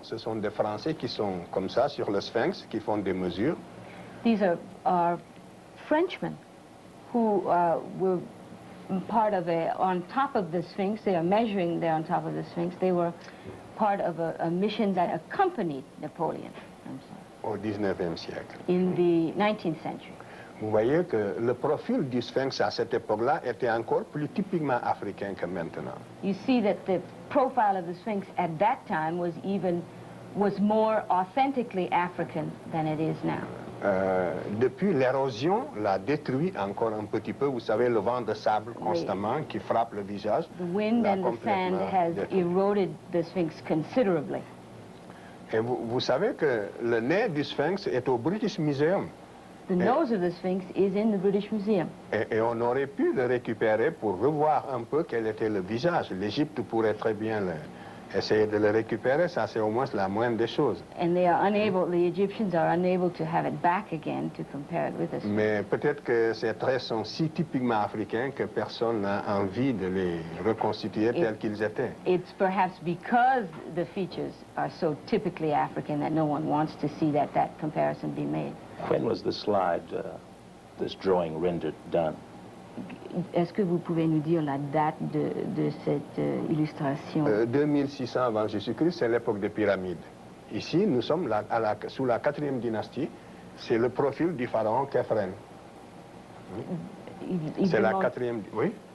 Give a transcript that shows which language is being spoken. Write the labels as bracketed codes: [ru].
[fr] Ce sont des Français qui sont comme ça sur le Sphinx, qui font des mesures. [en] These are Frenchmen who were part of on top of the Sphinx. They are measuring there on top of the Sphinx. They were part of a mission that accompanied Napoleon, [fr] Au 19e siècle. [en] in the 19th century. [fr] Vous voyez que le profil du Sphinx à cette époque-là était encore plus typiquement africain que maintenant. [en] You see that the profile of the Sphinx at that time was even was more authentically African than it is now. [fr] Depuis, l'érosion l'a détruit encore un petit peu. Vous savez, le vent de sable constamment qui frappe le visage. [en] The wind and the sand has eroded the Sphinx considerably. [fr] Et vous savez que le nez du Sphinx est au British Museum. [en] The nose of the Sphinx is in the British Museum. [fr] Et on aurait pu le récupérer pour revoir un peu quel était le visage. L'Égypte pourrait très bien essayer de le récupérer, ça c'est au moins la moindre des choses. [en] And they are unable, the Egyptians are unable to have it back again to compare it with the Sphinx. [fr] Mais peut-être que ces traits sont si typiquement africains que personne n'a envie de les reconstituer tels qu'ils étaient. [en] It's perhaps because the features are so typically African that no one wants to see that comparison be made. When was the slide, this drawing rendered done? [fr] Est-ce que vous pouvez nous dire la date de cette illustration? 2600 avant Jésus-Christ, c'est l'époque des pyramides. Ici, nous sommes sous la 4e dynastie. C'est le profil du pharaon Khéphren. C'est la 4e... Oui?